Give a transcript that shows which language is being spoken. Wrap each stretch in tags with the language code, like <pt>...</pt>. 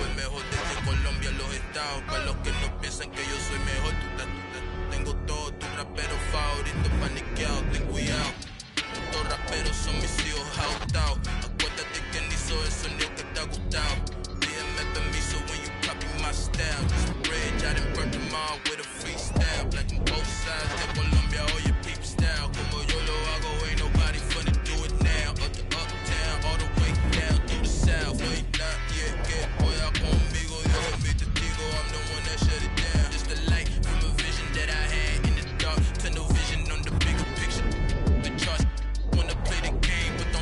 <es>El mejor desde Colombia a los estados. Para los que no piensan que yo soy mejor, tengo todos tus raperos favoritos paniqueados. Ten cuidado. Los raperos son mis hijos adoptados. Acuérdate quién hizo el sonido que te ha gustado. Pídeme permiso</es> <en>when you copy my style. Just a bridge, I done burnt them all with a freestyle. Like on both sides</en> <es>de Colombia, oye</es> <en>peep style.</en> <es>Como yo lo hago,</es> <en>ain't nobody finna do it now. Uptown, all the way down through the south.</en> <es>No hay nadie que pueda conmigo. Dios es mi testigo,</es> <en>I'm the one that shut it down. Just a light from a vision that I had in the dark. Tunnel vision on the bigger picture. The charts wanna play the game</en>